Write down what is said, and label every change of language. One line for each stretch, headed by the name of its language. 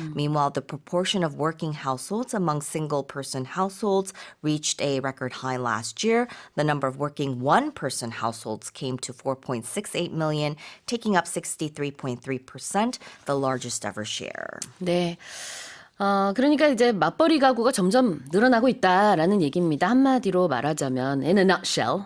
English: Meanwhile, the proportion of working households among single-person households reached a record high last year. The number of working one-person households came to 4.68 million, taking up 63.3%, the largest ever share.
Korean: 네. 그러니까 이제 맞벌이 가구가 점점 늘어나고 있다라는 얘기입니다. 한마디로 말하자면,
English: in a nutshell.